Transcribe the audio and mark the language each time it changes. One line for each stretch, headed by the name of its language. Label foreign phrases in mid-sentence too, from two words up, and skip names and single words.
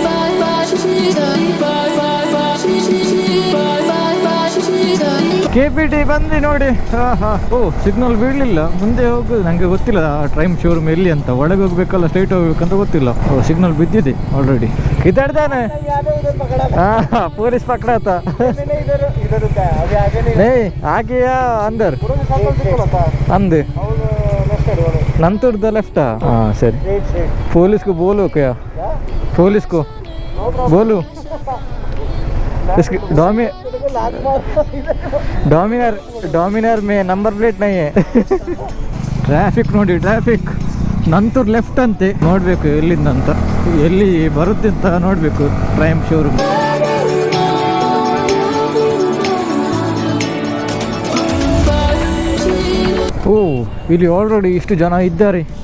Kannada: KPT ಬಂದು ನೋಡಿ. ಓ ಸಿಗ್ನಲ್ ಬೀಳಲಿಲ್ಲ, ಮುಂದೆ ಹೋಗುದು. ನಂಗೆ ಗೊತ್ತಿಲ್ಲ ಟ್ರೈಮ್ ಶೋರೂಮ್ ಎಲ್ಲಿ ಅಂತ. ಒಳಗೆ ಹೋಗ್ಬೇಕಲ್ಲ, ಸ್ಟ್ರೈಟ್ ಹೋಗ್ಬೇಕಂತ ಗೊತ್ತಿಲ್ಲ. ಓ ಸಿಗ್ನಲ್ ಬಿದ್ದಿದೆ ಆಲ್ರೆಡಿ. ಇದ್ದಾನೆ. ಪೊಲೀಸ್ ಪಕಡಾತ.
Hindi: आगे या अंदर अंदर नंतर लेफ्ट. हाँ सर, पुलिस को बोलो क्या, पुलिस को बोलो इसकी डोमिनर में
English: number plate
Hindi: नहीं है.
Kannada: ट्रैफिक ನೋಡಿ, ಟ್ರಾಫಿಕ್. ನಂತರ ಲೆಫ್ಟ್ ಅಂತೆ, ನೋಡಬೇಕು ಎಲ್ಲಿಂದ ಅಂತ, ಎಲ್ಲಿ ಬರುತ್ತೆ ಅಂತ ನೋಡಬೇಕು. ಪ್ರೈಮ್ ಶೋರೂಮ್. ಓ ಇಲ್ಲಿ ಆಲ್ರೆಡಿ ಇಷ್ಟು ಜನ ಇದ್ದಾರೆ.